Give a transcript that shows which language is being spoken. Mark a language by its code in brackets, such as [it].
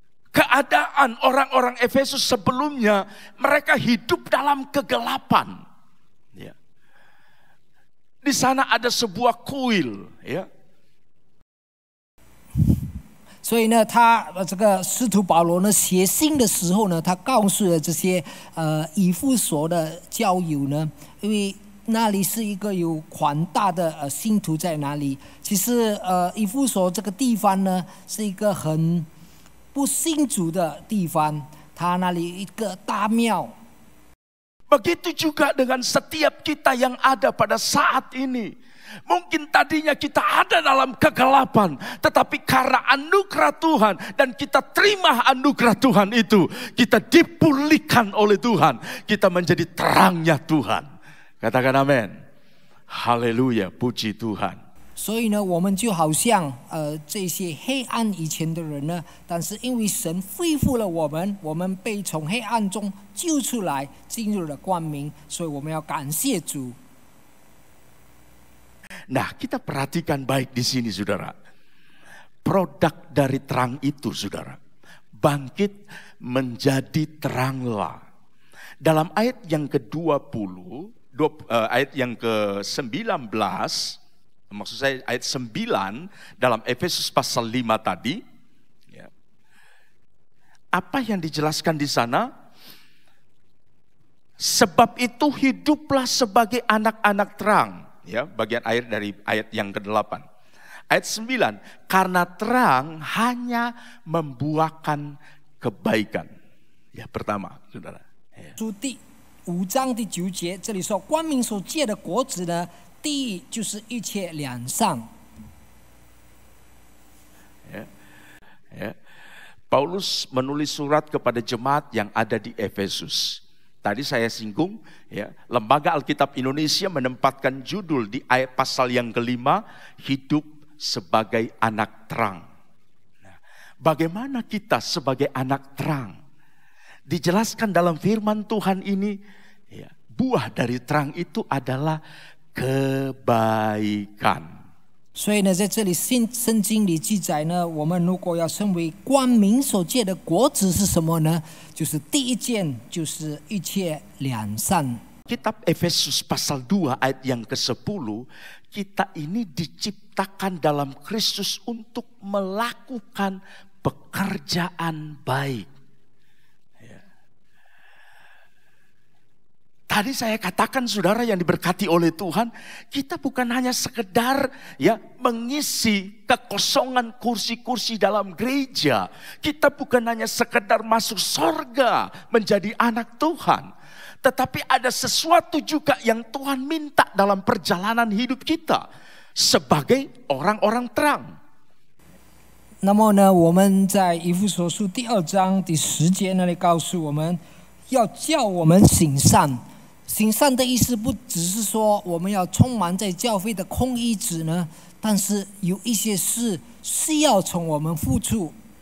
[id] Keadaan orang-orang Efesus sebelumnya mereka hidup dalam kegelapan. Di sana ada sebuah kuil, ya. [zh] 所以呢，他这个使徒保罗呢写信的时候呢，他告诉了这些以弗所的教友呢，因为那里是一个有广大的信徒在那里。其实以弗所这个地方呢，是一个很不信主的地方，他那里一个大庙。 [id] Begitu juga dengan setiap kita yang ada pada saat ini. Mungkin tadinya kita ada dalam kegelapan, tetapi karena anugerah Tuhan dan kita terima anugerah Tuhan itu, kita dipulihkan oleh Tuhan, kita menjadi terangnya Tuhan. Katakan amin. Haleluya, puji Tuhan. [zh] 所以呢，我们就好像这些黑暗以前的人呢，但是因为神恢复了我们，我们被从黑暗中救出来，进入了光明，所以我们要感谢主。 [id] Nah, kita perhatikan baik di sini, saudara. Produk dari terang itu, saudara, bangkit menjadi teranglah. Dalam ayat yang ke-20, ayat yang ke-19, maksud saya ayat 9 dalam Efesus pasal 5 tadi, ya. Apa yang dijelaskan di sana? Sebab itu hiduplah sebagai anak-anak terang. Ya, bagian akhir dari ayat yang ke-8. Ayat 9, karena terang hanya membuahkan kebaikan. Ya, pertama, saudara. [zh] 书第5章第9节，这里说光明所结的果子呢，第一就是一切良善。 [id] Paulus menulis surat kepada jemaat yang ada di Efesus. Tadi saya singgung, ya, Lembaga Alkitab Indonesia menempatkan judul di ayat pasal yang kelima, hidup sebagai anak terang. Nah, bagaimana kita sebagai anak terang? Dijelaskan dalam firman Tuhan ini, ya, buah dari terang itu adalah kebaikan. [zh] 所以呢，在这里圣经里记载呢，我们如果要成为光明所结的果子是什么呢？就是第一件，就是一切良善。 [id] Kitab Efesus pasal 2 ayat yang ke-10, kita ini diciptakan dalam Kristus untuk melakukan pekerjaan baik. Tadi saya katakan saudara yang diberkati oleh Tuhan, kita bukan hanya sekedar ya mengisi kekosongan kursi-kursi dalam gereja. Kita bukan hanya sekedar masuk sorga menjadi anak Tuhan. Tetapi ada sesuatu juga yang Tuhan minta dalam perjalanan hidup kita sebagai orang-orang terang. [zh] 那么呢，我们在以弗所书第2章第10节那里告诉我们，要叫我们行善。行善的意思不只是说我们要充满在教会的空衣子呢，但是有一些事是要从我们付出。